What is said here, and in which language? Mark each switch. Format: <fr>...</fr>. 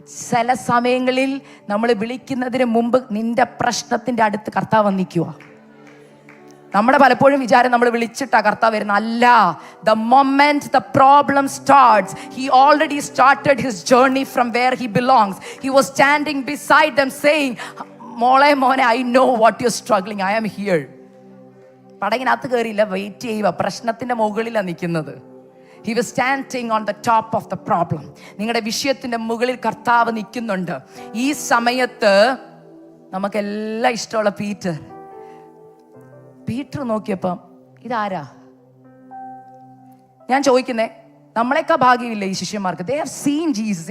<ml>ചില സമയങ്ങളിൽ നമ്മൾ വിളിക്കുന്നതിന് മുമ്പ് നിന്റെ പ്രശ്നത്തിന്റെ അടുത്ത് കർത്താവ് നിൽക്കുക. നമ്മുടെ പലപ്പോഴും വിചാരം നമ്മൾ വിളിച്ചിട്ടാ കർത്താവ് വരുന്ന. അല്ല.</ml> <en>The moment the problem starts, he already started his journey from where he belongs. He was standing beside them saying, മോനെ, I know what you're struggling, I am here.</en> <ml>പടകിനകത്ത് കയറിയില്ല, വെയിറ്റ് ചെയ്യുക, പ്രശ്നത്തിന്റെ മുകളിലാണ് നിൽക്കുന്നത്.</ml> <en>He was standing on the top of the problem.</en> <ml>നിങ്ങളുടെ വിഷയത്തിന്റെ മുകളിൽ കർത്താവ് നിൽക്കുന്നുണ്ട്. ഈ സമയത്ത് നമുക്കെല്ലാം ഇഷ്ടമുള്ള പീറ്റർ നോക്കിയപ്പം ഇതാരാ? ഞാൻ ചോദിക്കുന്നേ, നമ്മളെക്കാ ഭാഗ്യമില്ല ഈ ശിഷ്യന്മാർക്ക്.</ml> <en>They have seen Jesus.</en>